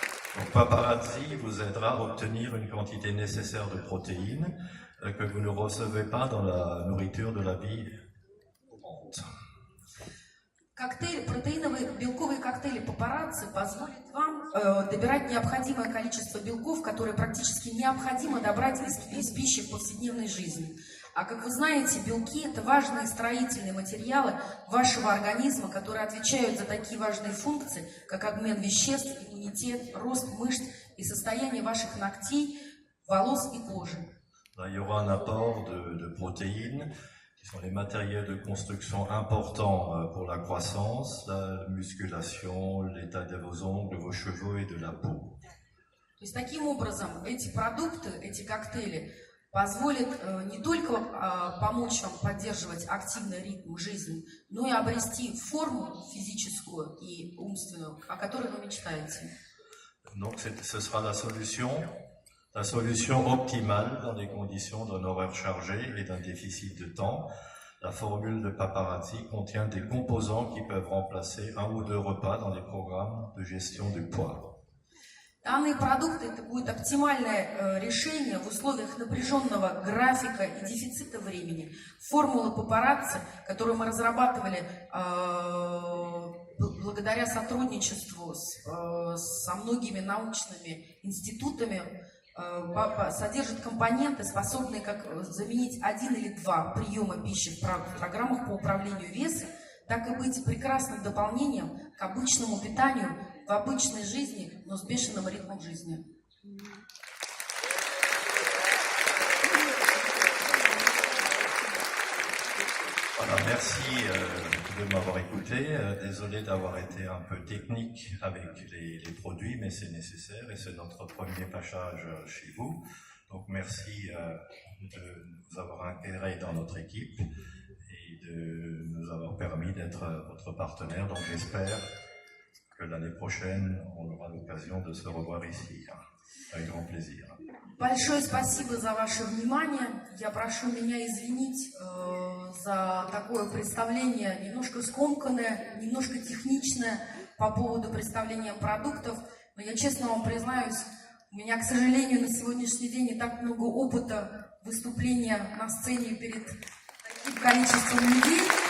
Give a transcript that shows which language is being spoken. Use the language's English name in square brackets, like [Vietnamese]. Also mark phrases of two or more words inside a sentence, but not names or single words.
[French] Donc, Paparazzi vous aidera à obtenir une quantité nécessaire de protéines que vous ne recevez pas dans la nourriture de la vie courante. [Russian] Протеиновые белковые коктейли Папарацци позволят вам добирать необходимое количество белков, которые практически необходимо добрать из пищи в повседневной жизни. А как вы знаете, белки – это важные строительные материалы вашего организма, которые отвечают за такие важные функции, как обмен веществ, иммунитет, рост мышц и состояние ваших ногтей, волос и кожи. [French] Il y aura un apport de protéines, qui sont les matériaux de construction importants pour la croissance, la musculation, l'état de vos ongles, vos cheveux et de la peau. [Russian] То есть таким образом эти продукты, эти коктейли позволят не только помочь вам поддерживать активный ритм жизни, но и обрести форму физическую и умственную, о которой вы мечтаете. [French] Donc ce sera la solution optimale dans les conditions d'un horaire chargé et d'un déficit de temps. La formule de Paparazzi contient des composants qui peuvent remplacer 1 ou 2 repas dans les programmes de gestion du poids. [Russian] Данные продукты – это будет оптимальное решение в условиях напряженного графика и дефицита времени. Формула Папарацци, которую мы разрабатывали благодаря сотрудничеству со многими научными институтами, содержит компоненты, способные как заменить 1 или 2 приема пищи в программах по управлению весом, так и быть прекрасным дополнением к обычному питанию в обычной жизни, но с бешеным ритмом жизни. [French] Voilà, merci de m'avoir écouté. Désolé d'avoir été un peu technique avec les produits, mais c'est nécessaire et c'est notre premier passage chez vous. Donc merci de nous avoir intégrés dans notre équipe et de nous avoir permis d'être votre partenaire. Donc j'espère que l'année prochaine, on aura l'occasion de se revoir ici. Avec grand plaisir. [Russian] Большое спасибо за ваше внимание. Я прошу меня извинить за такое представление, немножко скомканное, немножко техничное по поводу представления продуктов. Но я честно вам признаюсь, у меня, к сожалению, на сегодняшний день не так много опыта выступления на сцене перед таким количеством людей.